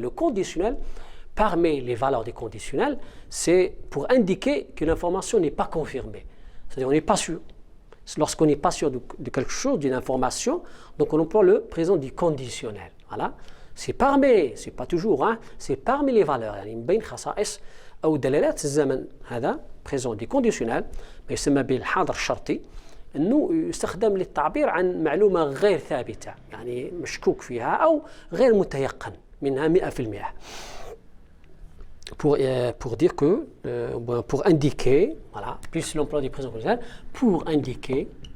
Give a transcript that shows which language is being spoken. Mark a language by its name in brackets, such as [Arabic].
[French] Le conditionnel, parmi les valeurs du conditionnel, c'est pour indiquer que l'information n'est pas confirmée. C'est-à-dire on n'est pas sûr. Lorsqu'on n'est pas sûr de quelque chose, d'une information, donc on emploie le présent du conditionnel. Voilà. C'est pas toujours, c'est parmi les valeurs. [Arabic] يعني من بين خصائص أو دلالات الزمن هذا présent du conditionnel ما يسمى بالحاضر الشرطي، أنه يستخدم للتعبير عن معلومة غير ثابتة، يعني مشكوك فيها أو غير متيقن منها 100%. [French] Pour dire que, pour indiquer, voilà, plus l'emploi du présent conditionnel, pour indiquer